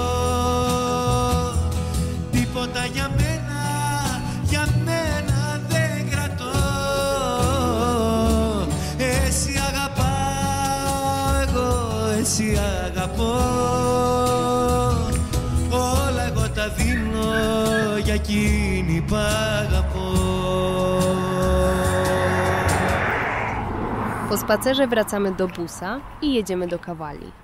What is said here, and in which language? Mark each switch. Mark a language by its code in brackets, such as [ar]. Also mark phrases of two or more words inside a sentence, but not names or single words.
[el] Τίποτα για μένα δεν κρατώ. Έτσι αγαπάω εγώ, έτσι αγαπώ. Όλα εγώ τα δίνω για εκείνη που αγαπώ. [pl] Po spacerze wracamy do busa i jedziemy do Kawali.